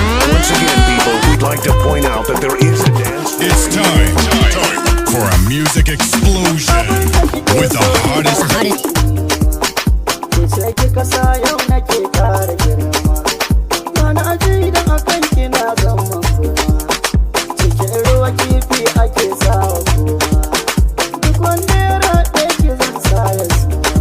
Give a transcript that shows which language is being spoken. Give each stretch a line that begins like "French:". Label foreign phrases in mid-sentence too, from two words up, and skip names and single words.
English: Once again, people, we'd like to point out that there is a dance floor. It's time, time for a music explosion with the hottest.
Hausa: Ke ce kika sa yau nake ƙara girma. Ba na ji idan a kan kina zama koma. Cikin ruwa kifi ake sawa koma. Duk wanda ya raɗe ki zan sa ya suma.